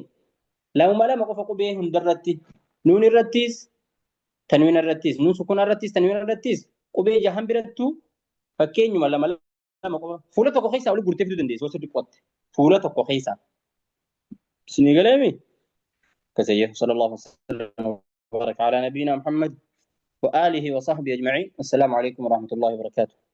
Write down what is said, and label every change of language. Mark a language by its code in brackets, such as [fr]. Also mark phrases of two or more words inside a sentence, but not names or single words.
[om] Lama lama qofa qubee hundarratti. Nuun irrattis, tanwiina irrattis, nuun sukuna irrattis, tanwiina irrattis qubee jahan birattuu fakkeenyuma lama lama qofa. Fuula tokko keessaa oli gurtee fiduu dandeessu osoo xiqqootte. Fuula tokko keessaa. Siif galeemi? [ar] كسيه صلى الله وسلم وبارك على نبينا محمد وآله وصحبه أجمعين. السلام عليكم ورحمة الله وبركاته.